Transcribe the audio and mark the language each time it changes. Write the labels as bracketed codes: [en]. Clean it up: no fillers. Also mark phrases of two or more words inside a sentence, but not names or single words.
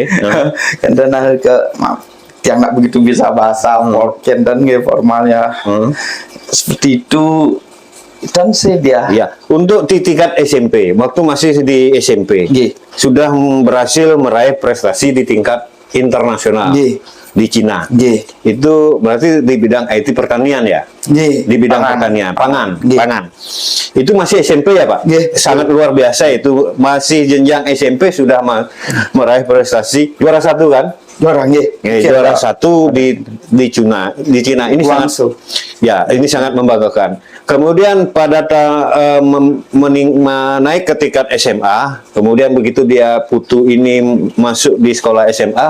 [id] Kan dan ke maaf, yang nggak begitu bisa bahasa Polken dan nggak formalnya seperti itu. Dan sih dia Ya, untuk di tingkat SMP, waktu masih di SMP, Nggih. sudah berhasil meraih prestasi di tingkat internasional Nggih. di Cina. Nggih. Itu berarti di bidang IT pertanian ya? Nggih. Di bidang Pangan. pertanian, pangan, Nggih. pangan. Itu masih SMP ya, Pak? Nggih. Sangat luar biasa itu. Masih jenjang SMP sudah meraih prestasi juara 1 kan? Juara nggih. Juara 1 di Cina. Di Cina ini Guangzhou. ini sangat membanggakan. Kemudian pada naik ke tingkat SMA, kemudian begitu dia Putu ini masuk di sekolah SMA,